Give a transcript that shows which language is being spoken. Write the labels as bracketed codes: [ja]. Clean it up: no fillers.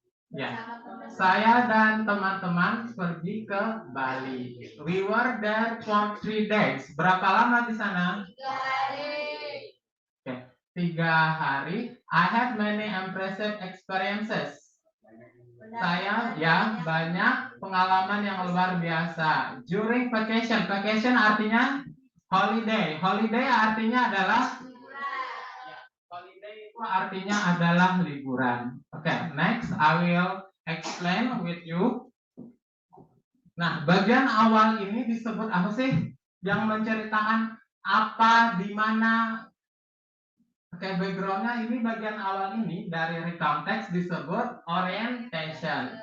[id] Ya, saya dan teman-teman pergi ke Bali. [en] We were there for 3 days. [id] Berapa lama di sana? 3 hari. Oke, 3 hari. [en] I had many impressive experiences. [id] Saya ya banyak pengalaman yang luar biasa. [en] During vacation, vacation artinya holiday. [id] Holiday artinya adalah holiday itu artinya adalah liburan. [en] Oke, next I will explain with you. [id] Nah, bagian awal ini disebut apa sih? Yang menceritakan apa, di mana. Oke, backgroundnya ini bagian awal ini dari recount text disebut orientation.